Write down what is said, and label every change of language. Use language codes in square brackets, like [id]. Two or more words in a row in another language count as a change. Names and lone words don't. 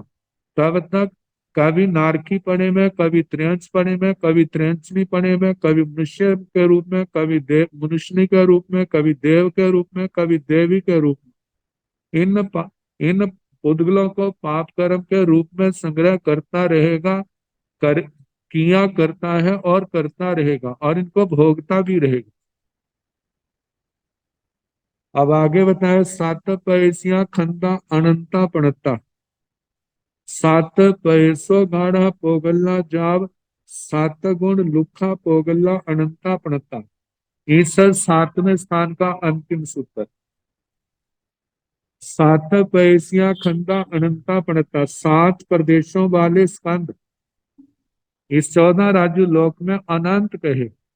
[hi] तब तक कभी नारकी पने में, कभी त्रियंच पने में, कभी त्रियंचनी पने में, कभी मनुष्य के रूप में, कभी देव मनुष्यनी के रूप में, कभी देव के रूप में, कभी देवी के रूप में, इन पुद्गलों को पाप कर्म के रूप में संग्रह करता रहेगा, कर किया करता है और करता रहेगा और इनको भोगता भी रहेगा। [pra] अब आगे बताए, सात पैसिया खंदा अनंता पणता, सात पैसो गाढ़ा पोगल्ला जाव, सात गुण लुखा पोगल्ला अनंता पणता। [hi] इस सातवें स्थान का अंतिम सूत्र। [pra] सात पैसिया खंदा अनंता पणता, [hi] सात प्रदेशों वाले स्कंद इस 14 राज्य लोक में अनंत कहे।